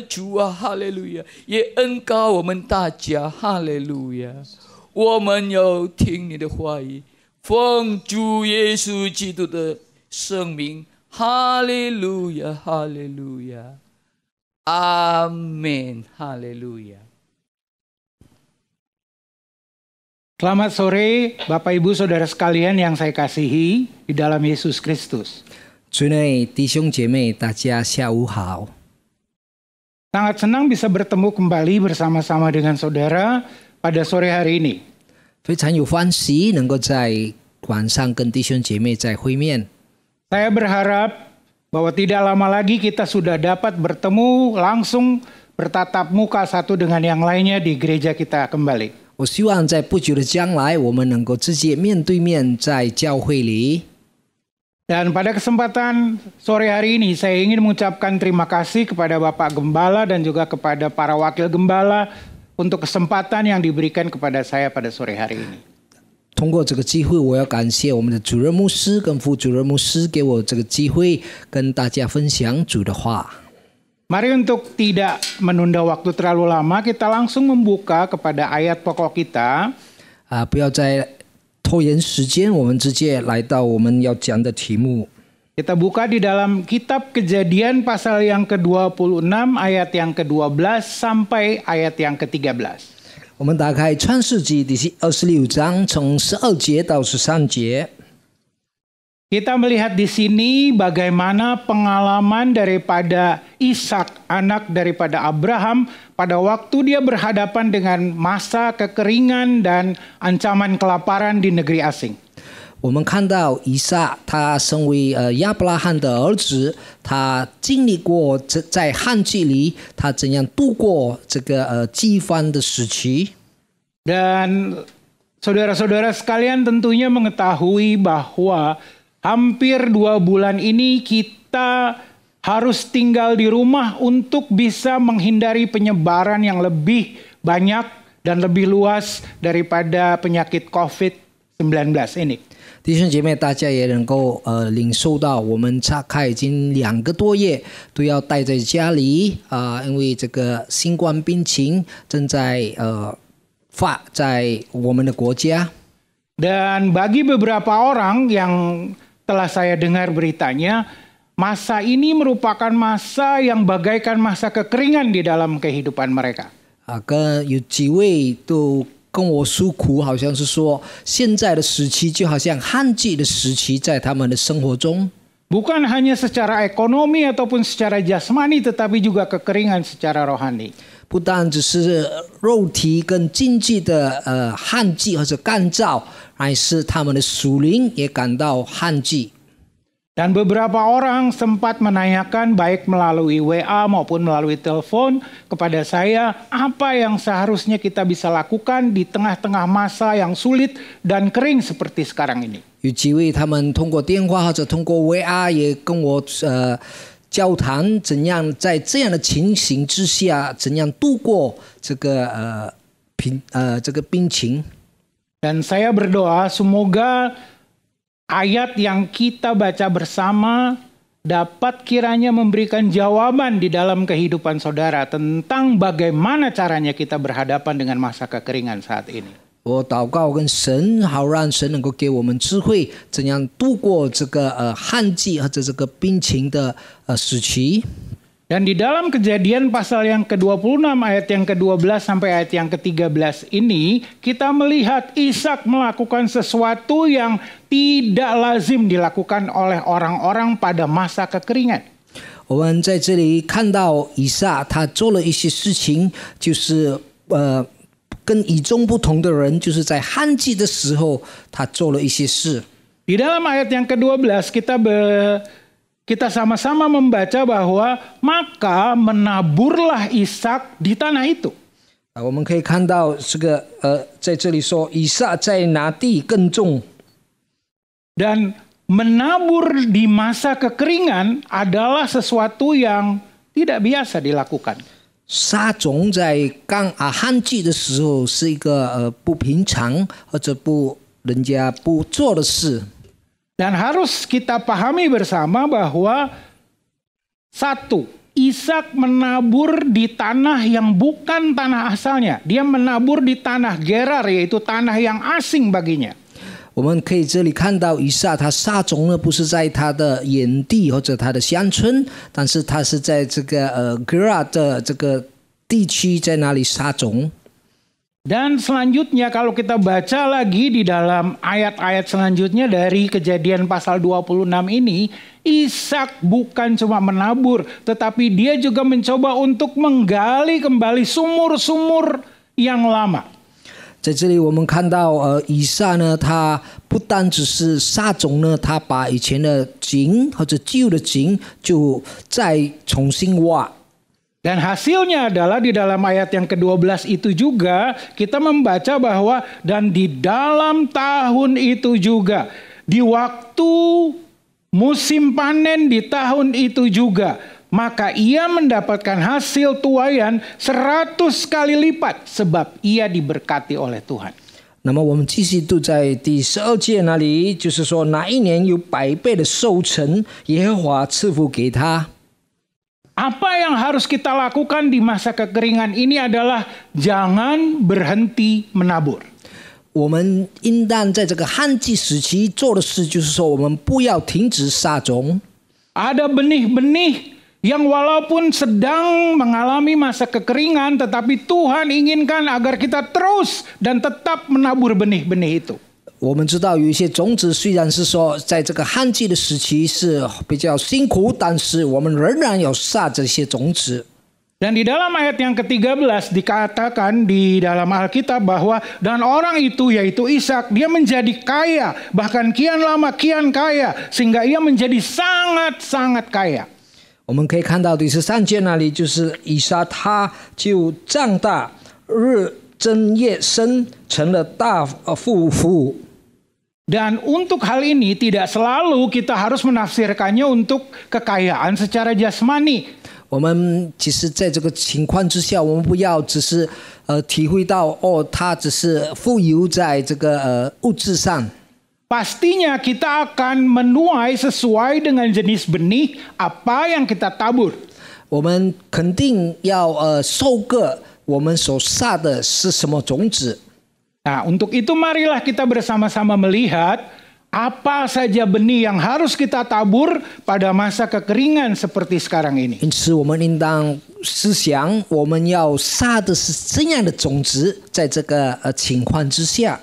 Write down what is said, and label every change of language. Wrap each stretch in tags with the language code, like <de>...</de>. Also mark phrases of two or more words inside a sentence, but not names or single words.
<zh>主啊，哈利路亚！也恩膏我们大家。哈利路亚！我们要听你的话语，奉主耶稣基督的圣名。哈利路亚，哈利路亚，阿门，哈利路亚。</zh> <id>Selamat sore, Bapak Ibu Saudara sekalian yang saya kasihi di dalam Yesus Kristus.</id> <zh>主内弟兄姐妹，大家下午好。</zh> <id>Sangat senang bisa bertemu kembali bersama-sama dengan saudara pada sore hari ini.</id> <zh>非常有欢喜能够在晚上跟弟兄姐妹再会面。</zh> <id>Saya berharap bahwa tidak lama lagi kita sudah dapat bertemu langsung bertatap muka satu dengan yang lainnya di gereja kita kembali.</id> <zh>我希望在不久的将来，我们能够直接面对面在教会里。</zh> <id>Dan pada kesempatan sore hari ini saya ingin mengucapkan terima kasih kepada Bapak Gembala dan juga kepada para wakil gembala untuk kesempatan yang diberikan kepada saya pada sore hari ini.</id> <zh>通过这个机会，我要感谢我们的主任牧师跟副主任牧师给我这个机会，跟大家分享主的话。</zh> <id>Mari untuk tidak menunda waktu terlalu lama, kita langsung membuka kepada ayat pokok kita.</id> <zh>不要再拖延时间，我们直接来到我们要讲的题目。</zh> <id>Kita buka di dalam kitab Kejadian pasal yang ke-26 ayat yang ke-12 sampai ayat yang ke-13.</id> <zh>我们打开创世纪第26章，从12节到13节。</zh> <id>Kita melihat di sini bagaimana pengalaman daripada Ishak, anak daripada Abraham, pada waktu dia berhadapan dengan masa kekeringan dan ancaman kelaparan di negeri asing.</id> <zh>我们看到以撒，他身为亚伯拉罕的儿子，他经历过在旱季里，他怎样度过这个饥荒的时期。</zh> <id>Dan saudara-saudara sekalian tentunya mengetahui bahwa hampir 2 bulan ini kita harus tinggal di rumah untuk bisa menghindari penyebaran yang lebih banyak dan lebih luas daripada penyakit COVID-19 ini.</id> <zh>弟兄姐妹，大家也能够领受到，我们大概已经2个多月都要待在家里因为这个新冠病情正在发在我们的国家。</zh> <id>Dan bagi beberapa orang yang telah saya dengar beritanya, masa ini merupakan masa yang bagaikan masa kekeringan di dalam kehidupan mereka.</id> <zh>有几位都跟我诉苦，好像是说现在的时期就好像旱季的时期，在他们的生活中。</zh> <id>Bukan hanya secara ekonomi ataupun secara jasmani, tetapi juga kekeringan secara rohani.</id> <zh>不但只是肉体跟经济的旱季或者干燥，还是他们的属灵也感到旱季。</zh> <id>Dan beberapa orang sempat menanyakan baik melalui WA maupun melalui telepon kepada saya, apa yang seharusnya kita bisa lakukan di tengah-tengah masa yang sulit dan kering seperti sekarang ini.</id> <zh>有几位他们通过电话或者通过 VR 也跟我交谈，怎样在这样的情形之下，怎样度过这个病情。</zh> <id>Dan saya berdoa semoga ayat yang kita baca bersama dapat kiranya memberikan jawaban di dalam kehidupan saudara tentang bagaimana caranya kita berhadapan dengan masa kekeringan saat ini.</id> <zh>我祷告跟神，好让神能够给我们智慧，怎样度过这个旱季或者这个病情的时期。</zh> <id>Dan di dalam Kejadian pasal yang ke-26 ayat yang ke-12 sampai ayat yang ke-13 ini, kita melihat Ishak melakukan sesuatu yang tidak lazim dilakukan oleh orang-orang pada masa kekeringan.</id> <zh>我们在这里看到以撒他做了一些事情，就是跟与众不同的人，就是在旱季的时候他做了一些事。</zh> <id>Di dalam ayat yang ke-12 kita sama-sama membaca bahwa maka menaburlah Ishak di tanah itu.</id> <zh>我们可以看到这个在这里说以撒在拿地耕种。</zh> <id>Dan menabur di masa kekeringan adalah sesuatu yang tidak biasa dilakukan.</id> <zh>撒种在旱季的时候是一个不平常或者人家不做的事。</zh> <id>Dan harus kita pahami bersama bahwa satu, Ishak menabur di tanah yang bukan tanah asalnya. Dia menabur di tanah Gerar, yaitu tanah yang asing baginya.</id> <zh>我们可以这里看到以撒他撒种呢，不是在他的原地或者他的乡村，但是他是在这个Gerar的这个地区，在那里撒种。</zh> <id>Dan selanjutnya kalau kita baca lagi di dalam ayat-ayat selanjutnya dari Kejadian pasal 26 ini, Ishak bukan cuma menabur, tetapi dia juga mencoba untuk menggali kembali sumur-sumur yang lama.</id> <zh>在这里我们看到以撒呢，他不单只是撒种呢，他把以前的井或者旧的井就再重新挖。</zh> <id>Dan hasilnya adalah di dalam ayat yang ke-12 itu juga kita membaca bahwa dan di dalam tahun itu juga, di waktu musim panen di tahun itu juga, maka ia mendapatkan hasil tuaian 100 kali lipat sebab ia diberkati oleh Tuhan.</id> <zh>那么我们继续读在第12节那里，就是说那一年有100倍的收成，耶和华赐福给他。</zh> <id>Apa yang harus kita lakukan di masa kekeringan ini adalah jangan berhenti menabur.</id> <zh>我们应当在这个旱季时期做的事，就是说我们不要停止撒种。</zh> <id>Ada benih-benih yang walaupun sedang mengalami masa kekeringan, tetapi Tuhan inginkan agar kita terus dan tetap menabur benih-benih itu.</id> <zh>我们知道有一些种子虽然是说在这个旱季的时期是比较辛苦，但是我们仍然要撒这些种子。</zh> <id>Dan di dalam ayat yang ke-13 dikatakan di dalam Alkitab bahwa dan orang itu yaitu Ishak dia menjadi kaya, bahkan kian lama kian kaya sehingga ia menjadi sangat-sangat kaya.</id> <zh>我们可以看到第13节那里就是以撒他就长大，日增夜深，成了大富户。</zh> <id>Dan untuk hal ini tidak selalu kita harus menafsirkannya untuk kekayaan secara jasmani.</id> <zh>我们其实在这个情况之下，我们不要只是体会到他只是富有在这个物质上。</zh> <id>Pastinya kita akan menuai sesuai dengan jenis benih apa yang kita tabur.</id> <zh>我们肯定要收割我们所撒的是什么种子。</zh> <id>Nah, untuk itu marilah kita bersama-sama melihat apa saja benih yang harus kita tabur pada masa kekeringan seperti sekarang ini.</id> <zh>因此，我们应当思想，我们要撒的是怎样的种子，在这个情况之下。</zh>